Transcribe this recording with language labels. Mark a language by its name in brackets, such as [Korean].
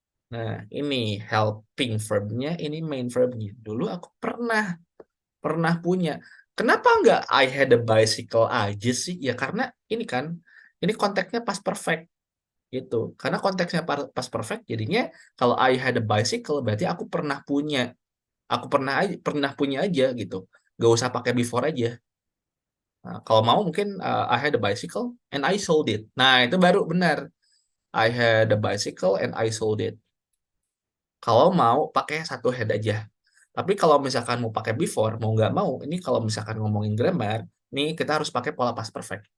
[Indonesian] Nah, ini helping verb-nya, ini main verb-nya. Dulu aku pernah punya. Kenapa nggak [English] I had a bicycle [Indonesian] aja sih? Ya karena ini kan, ini konteksnya pas perfect gitu. Karena konteksnya pas perfect, jadinya kalau [English] I had a bicycle [Indonesian] berarti aku pernah punya. Aku pernah punya aja gitu. Gak usah pakai before aja. Nah, kalau mau mungkin [English] I had a bicycle and I sold it. [Indonesian] Nah, itu baru benar. [English] I had a bicycle and I sold it. [Indonesian] Kalau mau pakai satu head aja. Tapi kalau misalkan mau pakai before, mau nggak mau, ini kalau misalkan ngomongin grammar, nih kita harus pakai pola past perfect.